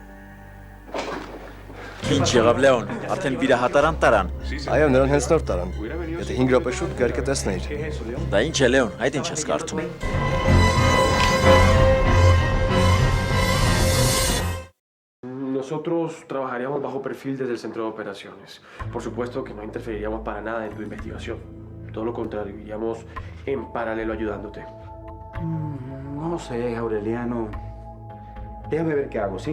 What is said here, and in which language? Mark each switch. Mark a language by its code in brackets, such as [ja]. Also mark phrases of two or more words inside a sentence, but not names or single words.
[hy] Ինչ եղավ Լեոն, արդեն վիրահատարան տարան։ Այո, նրան հենց նոր տարան։ Եթե 5 րոպե շուտ գար կտեսնեիր։ Դա ինչ է Լեոն, այդ ինչ ես կարծում։ [es] Nosotros trabajaríamos bajo perfil desde el centro de operaciones. Por supuesto que no interferiríamos para nada en tu investigación. Todo lo contrario, iríamos en paralelo ayudándote. No sé, Aureliano. Déjame ver qué hago, ¿sí?